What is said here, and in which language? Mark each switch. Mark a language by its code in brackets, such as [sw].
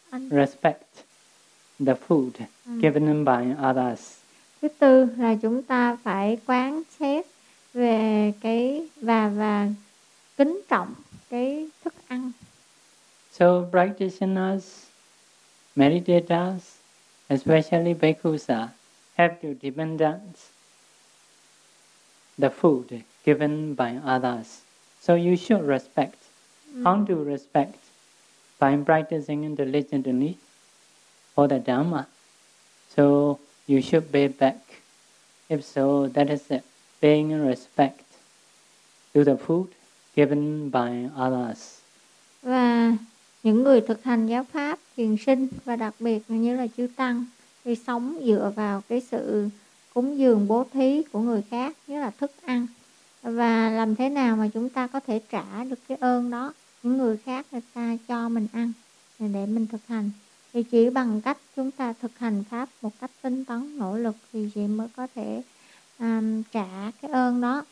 [en] Respect the food given by others. [vi] Thứ tư là chúng ta phải quán xét về cái và kính trọng cái thức ăn. [en] So practitioners, meditators, especially bhikkhus, have to depend on the food given by others. So you should respect. How to respect? By practicing diligently for the Dhamma. So you should pay back. If so, that is it. Paying respect to the food given by others. [vi] Và những người thực hành giáo pháp, thiền sinh và đặc biệt như là chư Tăng thì sống dựa vào cái sự cúng dường bố thí của người khác, nhất là thức ăn. Và làm thế nào mà chúng ta có thể trả được cái ơn đó, những người khác người ta cho mình ăn để mình thực hành, thì chỉ bằng cách chúng ta thực hành pháp một cách tinh tấn, nỗ lực thì chỉ mới có thể trả cái ơn đó.